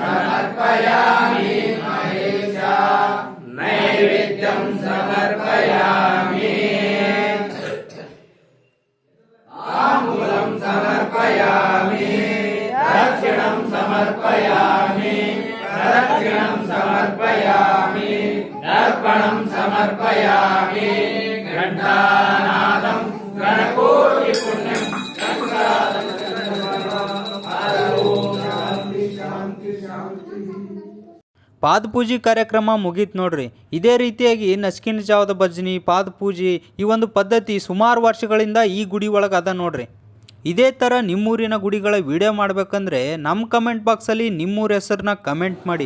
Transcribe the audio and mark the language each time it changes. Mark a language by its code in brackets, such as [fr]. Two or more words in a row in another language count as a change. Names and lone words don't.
[sa] समर्पयामि महेशा नैवेद्यं समर्पयामि ताम्बूलं समर्पयामि दक्षिणं समर्पयामि प्रदक्षिणं समर्पयामि दर्पणं समर्पयामि घण्टानादं गणकोटि पुण्यं [kn] ಪಾದಪೂಜೆ ಕಾರ್ಯಕ್ರಮ ಮುಗೀತು ನೋಡ್ರಿ. ಇದೇ ರೀತಿಯಾಗಿ ನಸ್ಕಿನ ಜಾವದ ಭಜನಿ ಪಾದಪೂಜೆ ಈ ಒಂದು ಪದ್ಧತಿ ಸುಮಾರು ವರ್ಷಗಳಿಂದ ಈ ಗುಡಿ ಒಳಗೆ ಅದ ನೋಡ್ರಿ. ಇದೇ ಥರ ನಿಮ್ಮೂರಿನ ಗುಡಿಗಳ ವಿಡಿಯೋ ಮಾಡಬೇಕಂದ್ರೆ ನಮ್ಮ ಕಮೆಂಟ್ ಬಾಕ್ಸಲ್ಲಿ ನಿಮ್ಮೂರ ಹೆಸರನ್ನ ಕಮೆಂಟ್ ಮಾಡಿ.